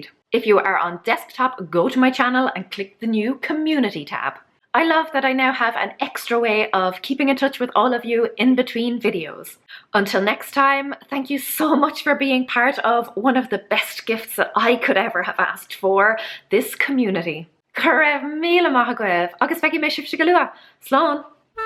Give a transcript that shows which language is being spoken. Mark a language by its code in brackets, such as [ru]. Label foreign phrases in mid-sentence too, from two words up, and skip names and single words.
[en] If you are on desktop, go to my channel and click the new community tab. I love that I now have an extra way of keeping in touch with all of you in between videos. Until next time, thank you so much for being part of one of the best gifts that I could ever have asked for, this community. [ga] Go raibh míle maith agaibh, agus feicimid me sibh go luath. Slán!